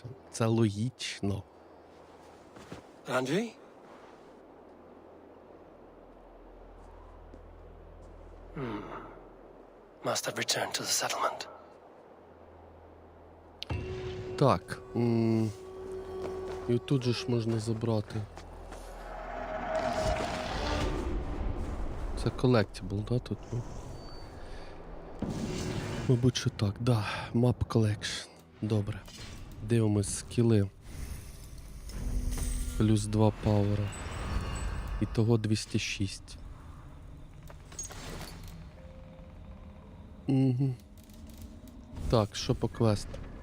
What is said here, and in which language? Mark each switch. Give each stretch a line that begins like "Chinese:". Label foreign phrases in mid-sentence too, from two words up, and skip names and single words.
Ukrainian: Це логічно.
English: Andrew? Must have returned to the settlement.
Ukrainian: Так. І тут же ж можна забрати. Це collectible, да, тут? Мабуть, що так, да.
English: Map collection.
Ukrainian: Добре. Дивимось скіли. Плюс 2 пауера. Ітого 206. Угу. Так, що по квестам?